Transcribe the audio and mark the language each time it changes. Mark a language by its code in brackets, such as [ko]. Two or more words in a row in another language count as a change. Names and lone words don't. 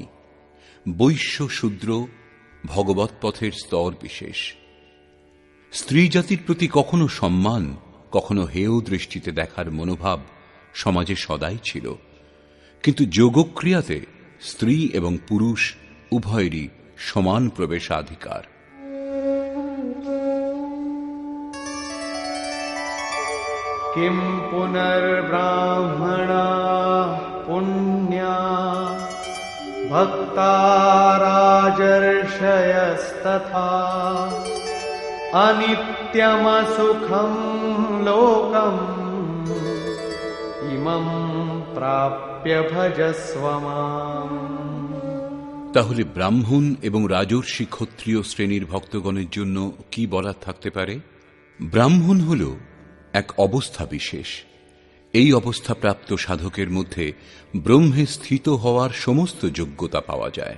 [bn] বৈশ্য শূদ্র ভগবৎ পথের স্তর বিশেষ। স্ত্রী জাতির প্রতি কখনো সম্মান, কখনো হেয় দৃষ্টিতে দেখার মনোভাব সমাজে সদাই ছিল, কিন্তু যোগক্রিয়াতে স্ত্রী এবং পুরুষ উভয়েরই সমান প্রবেশাধিকার। [sa] किं पुनर्ब्राह्मणा पुण्या भक्ता राजर्षयस्तथा अनित्या नित्यमसुखं लोकम् इमं प्राप्य भजस्व माम्। [bn] তাহলে ব্রাহ্মণ এবং রাজর্ষি ক্ষত্রিয় শ্রেণীর ভক্তগণের জন্য কি বলার থাকতে পারে? ব্রাহ্মণ হল এক অবস্থা বিশেষ। এই অবস্থাপ্রাপ্ত সাধকের মধ্যে ব্রহ্মে স্থিত হওয়ার সমস্ত যোগ্যতা পাওয়া যায়।